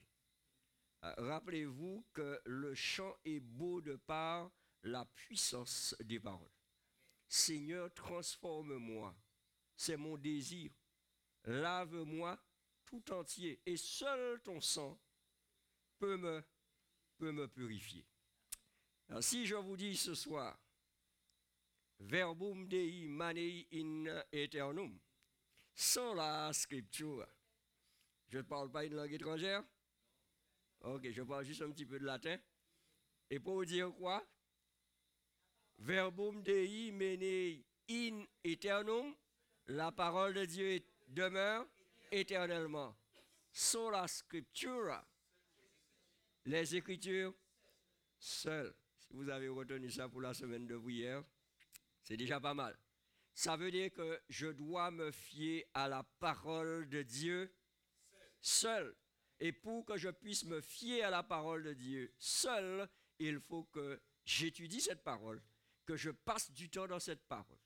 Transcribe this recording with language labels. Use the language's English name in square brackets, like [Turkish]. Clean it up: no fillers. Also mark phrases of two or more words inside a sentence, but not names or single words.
[French] Rappelez-vous que le chant est beau de par la puissance des paroles. Seigneur, transforme-moi, c'est mon désir. Lave-moi tout entier et seul ton sang peut me purifier. Alors, si je vous dis ce soir, [Latin] verbum Dei manei in aeternum, [French] sans la scripture, je ne parle pas une langue étrangère? Ok, je parle juste un petit peu de latin. Et pour vous dire quoi? [Latin] Verbum Dei manei in aeternum, [French] la parole de Dieu demeure éternellement. [Latin] Sola scriptura, [French] les Écritures seules. Si vous avez retenu ça pour la semaine de prière, c'est déjà pas mal. Ça veut dire que je dois me fier à la parole de Dieu seul. Et pour que je puisse me fier à la parole de Dieu seul, il faut que j'étudie cette parole, que je passe du temps dans cette parole.